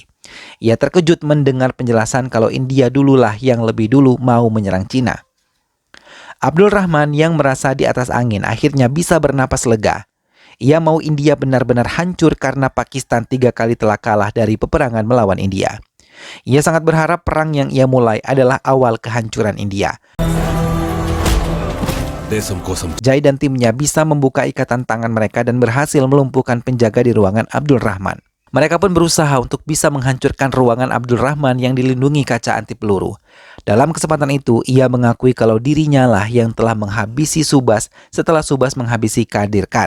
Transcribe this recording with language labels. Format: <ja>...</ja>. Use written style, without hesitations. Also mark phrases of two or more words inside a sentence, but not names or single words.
<id>Ia terkejut mendengar penjelasan kalau India dululah yang lebih dulu mau menyerang Cina. Abdul Rahman yang merasa di atas angin akhirnya bisa bernapas lega. Ia mau India benar-benar hancur karena Pakistan 3 kali telah kalah dari peperangan melawan India. Ia sangat berharap perang yang ia mulai adalah awal kehancuran India.</id> <te>దేశం కోసం</te> <id>Jai dan timnya bisa membuka ikatan tangan mereka dan berhasil melumpuhkan penjaga di ruangan Abdul Rahman. Mereka pun berusaha untuk bisa menghancurkan ruangan Abdul Rahman yang dilindungi kaca anti peluru. Dalam kesempatan itu, ia mengakui kalau dirinya lah yang telah menghabisi Subas setelah Subas menghabisi Kadir Khan.</id>